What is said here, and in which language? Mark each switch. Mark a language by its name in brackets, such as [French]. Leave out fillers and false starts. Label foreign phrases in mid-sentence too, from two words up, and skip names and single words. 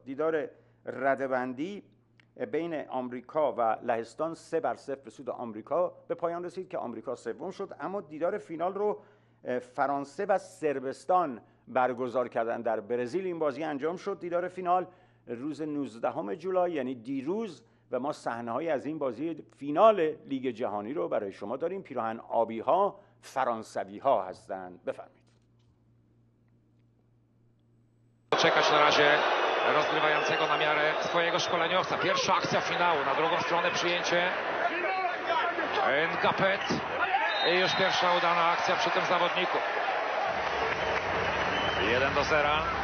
[Persian] دیدار رده‌بندی بین آمریکا و لهستان 3-0 به سود آمریکا به پایان رسید که آمریکا سوم شد، اما دیدار فینال رو فرانسه و صربستان برگزار کردن. در برزیل این بازی انجام شد. دیدار فینال روز 19 جولای یعنی دیروز و ما صحنه‌هایی از این bازی فینال لیگ جهانی رو برای شما داریم. پیراهن آبی ها فرانسوی ها هستند. بفرمایید. [Polish] Czekać na razie rozgrywającego na miarę swojego szkoleniowca. Pierwsza akcja finału, na drugą stronę przyjęcie Ngapet i już pierwsza udana akcja przy tym zawodniku. 1-0.